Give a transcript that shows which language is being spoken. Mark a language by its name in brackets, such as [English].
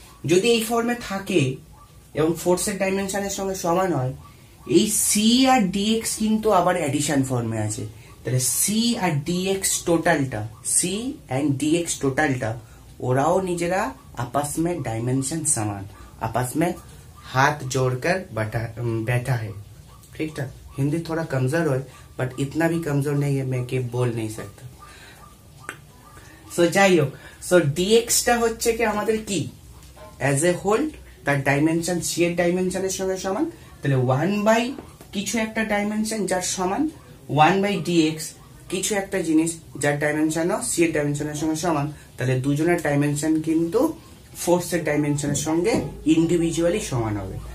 [Bangla] যদি এই ফর্মে থাকে এবং ফোর্সের ডাইমেনশনের সঙ্গে সমান হয়, এই সি আর ডিএক্স কিন্তু আবার এডিশন ফর্মে আছে, তাহলে সি আর ডিএক্স টোটালটা, সি एंड डीएक्स টোটালটা ওরাও নিজেরা [Hindi] आपस में डायमेंशन समान, आपस में हाथ जोड़कर बैठा है। ठीक था, हिंदी थोड़ा कमजोर है बट इतना भी कमजोर नहीं है मैं कि बोल नहीं सकता। [Bangla] সো যাই হোক, সো ডিএক্সটা হচ্ছে কি আমাদের কি অ্যাজ এ হোল তার ডাইমেনশন সি এর ডাইমেনশনের সঙ্গে সমান, তাহলে 1 বাই কিছু একটা ডাইমেনশন যার সমান 1 বাই ডিএক্স কিছু একটা জিনিস যার ডাইমেনশন সি এর ডাইমেনশনের সঙ্গে সমান, তাহলে দুজনের ডাইমেনশন কিন্তু ফোর্সের ডাইমেনশনের সঙ্গে ইন্ডিভিজুয়ালি সমান হবে।